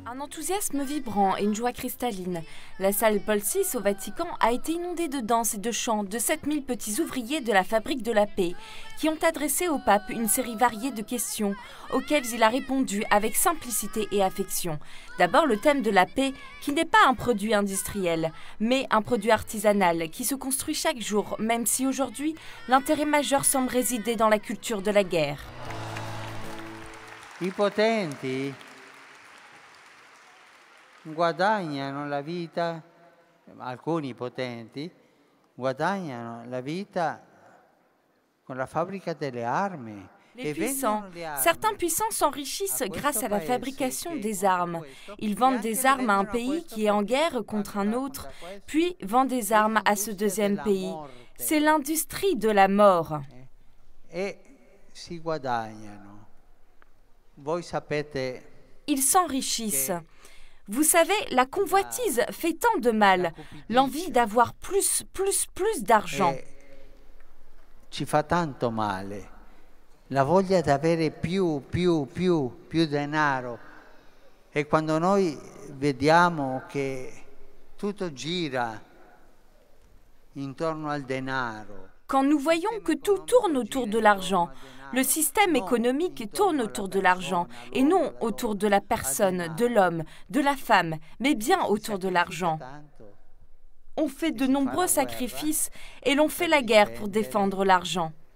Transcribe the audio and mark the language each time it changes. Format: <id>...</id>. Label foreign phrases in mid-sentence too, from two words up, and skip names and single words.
<fr>enthousiasme vibrant et une joie cristalline. La salle Paul VI au Vatican a été inondée de danse et de chants de 7000 petits ouvriers de la Fabrique de la Paix qui ont adressé au pape une série variée de questions auxquelles il a répondu avec simplicité et affection. D'abord le thème de la paix qui n'est pas un produit industriel, mais un produit artisanal qui se construit chaque jour, même si aujourd'hui l'intérêt majeur semble résider dans la culture de la guerre.</fr> <it>I potenti guadagnano la vita, alcuni potenti guadagnano la vita con la fabbrica delle armi.</it> <fr>Les puissants, certains puissants s'enrichissent grâce à la fabrication des armes. Ils vendent des armes à un pays qui est en guerre contre un autre, puis vendent des armes à ce deuxième pays. C'est l'industrie de la mort.</fr> <it>E si guadagnano. Voi sapete.</it> <fr>Ils s'enrichissent. Vous savez, la convoitise fait tant de mal, l'envie d'avoir plus d'argent.</fr> <it>Ci fa tanto male. La voglia di avere più denaro. E quando noi vediamo che tutto gira intorno al denaro.</it> <fr>Quand nous voyons que tout tourne autour de l'argent, le système économique tourne autour de l'argent, et non autour de la personne, de l'homme, de la femme, mais bien autour de l'argent. On fait de nombreux sacrifices et l'on fait la guerre pour défendre l'argent.</fr>